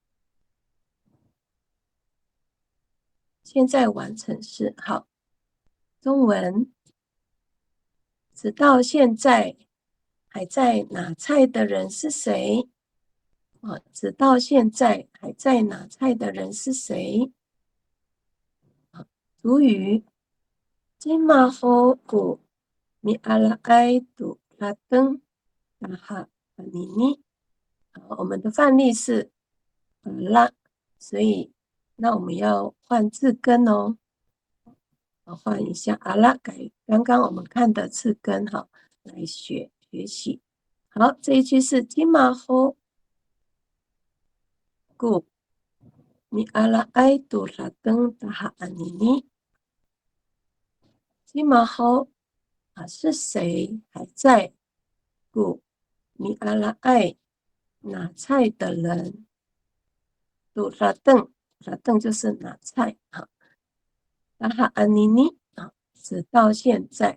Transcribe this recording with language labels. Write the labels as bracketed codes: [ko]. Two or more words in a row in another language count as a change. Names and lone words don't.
[zh] 现在完成式，好，中文，直到现在还在拿菜的人是谁？直到现在还在拿菜的人是谁？ [ami] 主语 Jimahoku mi ala aitu lateng taha anini。 [zh] 我们的范例是啦，所以那我们要换字根哦。换一下阿拉改刚刚我们看的字根哈，来学习。好，这一句是 [ami] Jimahoku mi ala aitu lateng taha anini。 [zh] Jimaho 是谁还在？故米阿拉爱拿菜的人，杜拉邓，拉邓就是拿菜啊。拉哈安妮妮直到现在。